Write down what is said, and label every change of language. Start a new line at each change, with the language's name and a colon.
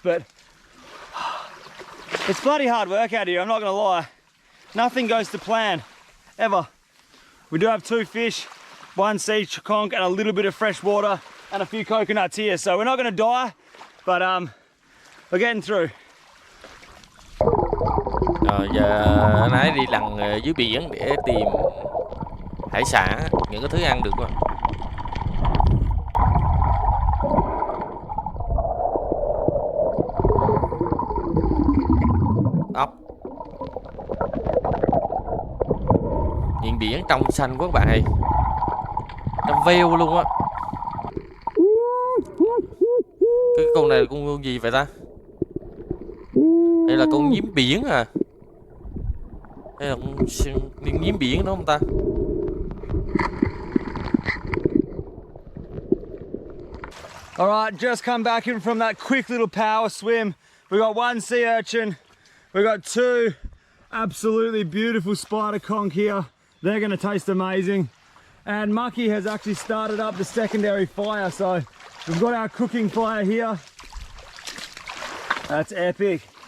English: But it's bloody hard work out here, I'm not gonna lie. Nothing goes to plan, ever. We do have two fish, one sea conch and a little bit of fresh water and a few coconuts here, so we're not gonna die, but we're getting through.
Vietnamese: Giờ nãy đi lặn dưới biển để tìm hải sản, những cái thứ ăn được quá. Ốc. Nhìn biển trong xanh quá các bạn ơi. Trong veo luôn á. Cái con này là con gì vậy ta? Đây là con nhím biển à? Đây là con nhím biển đúng không ta?
English: All right, just come back in from that quick little power swim. We got one sea urchin. We got two absolutely beautiful spider conch here. They're going to taste amazing. And Mucky has actually started up the secondary fire, so we've got our cooking fire here. That's epic.